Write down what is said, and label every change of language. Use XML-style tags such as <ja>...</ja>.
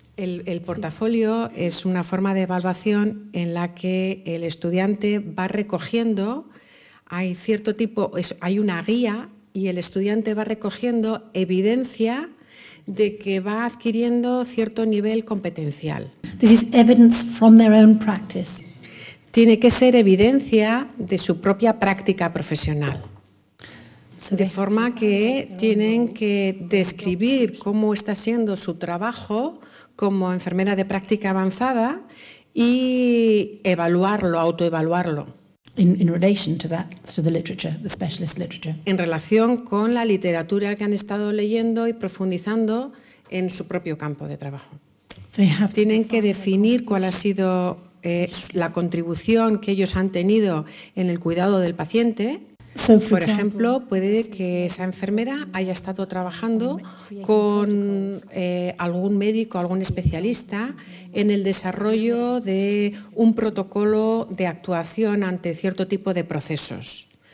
<es>El portafolio es una forma de evaluación en la que el estudiante va recogiendo, hay una guía y el estudiante va recogiendo evidencia de que va adquiriendo cierto nivel competencial.</es> <en>This is evidence from their own practice.</en> <es>Tiene que ser evidencia de su propia práctica profesional. De forma que tienen que describir cómo está siendo su trabajo como enfermera de práctica avanzada y evaluarlo, autoevaluarlo.</es> <en>In relation to that, to the literature, the specialist literature.</en> <es>En relación con la literatura que han estado leyendo y profundizando en su propio campo de trabajo. Tienen que definir cuál ha sido la contribución que ellos han tenido en el cuidado del paciente. Por ejemplo, puede que esa enfermera haya estado trabajando con algún médico, algún especialista en el desarrollo de un protocolo de actuación ante cierto tipo de procesos.</es>